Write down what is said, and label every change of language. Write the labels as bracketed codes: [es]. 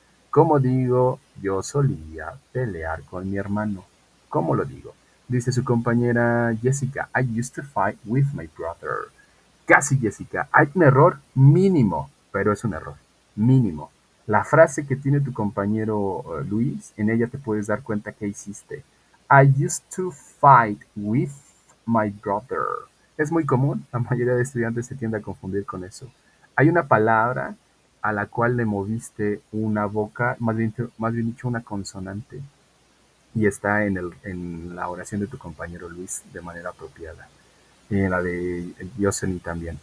[es] Como digo, yo solía pelear con mi hermano. ¿Cómo lo digo? Dice su compañera [en] Jessica, I used to fight with my brother. [es] Casi, Jessica, hay un error mínimo, pero es un error mínimo. La frase que tiene tu compañero Luis, en ella te puedes dar cuenta que hiciste. [en] I used to fight with my brother. [es] Es muy común, la mayoría de estudiantes se tiende a confundir con eso. Hay una palabra a la cual le moviste una boca, más bien dicho una consonante, y está en la oración de tu compañero Luis de manera apropiada. Y en la de Yosemite también.